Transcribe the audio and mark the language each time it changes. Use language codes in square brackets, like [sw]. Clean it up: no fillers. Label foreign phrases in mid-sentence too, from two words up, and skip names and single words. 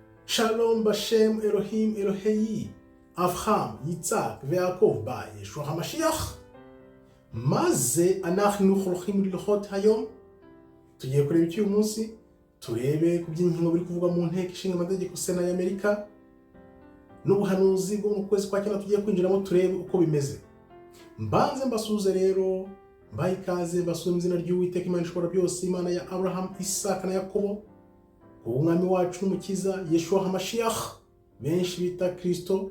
[he] שלום בשם אלוהים אלוהי אברהם יצחק ויעקב בא ישוע המשיח. Maze אנחנו הולכים ללכות היום. [rw] Tugiye kureba iki uyu munsi, turebe ku by'ingingo biri kuvuga mu nteko ishinga amategeko Sena y'Amerika n'ubuhanuzi bwo mu kwezi kwa cyenda tugiye kwinjiramo, turebe uko bimeze. Mbanze mbasuze rero, mbaye ikaze, mbasuze mu izina ry'Uwiteka Imana ishobora byose, Imana ya Abraham, Isaka na Yakobo, umwami wacu n'umukiza Yeshua HaMashiach benshi bita Kristo.